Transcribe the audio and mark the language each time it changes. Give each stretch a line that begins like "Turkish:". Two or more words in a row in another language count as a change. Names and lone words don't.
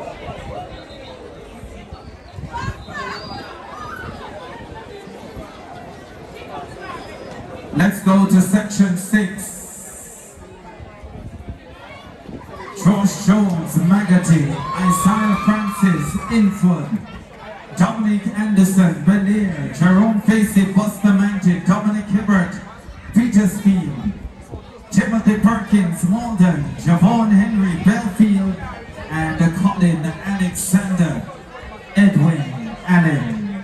English: Let's go to section 6. Josh Jones, Magatti, Isaiah Francis, Inford, Dominic Anderson, Belair, Jerome Facey, Bustamante, Dominic Hibbert, Petersfield, Timothy Perkins, Malden, Javon Henry, Belfield, and Colin Alexander, Edwin Allen.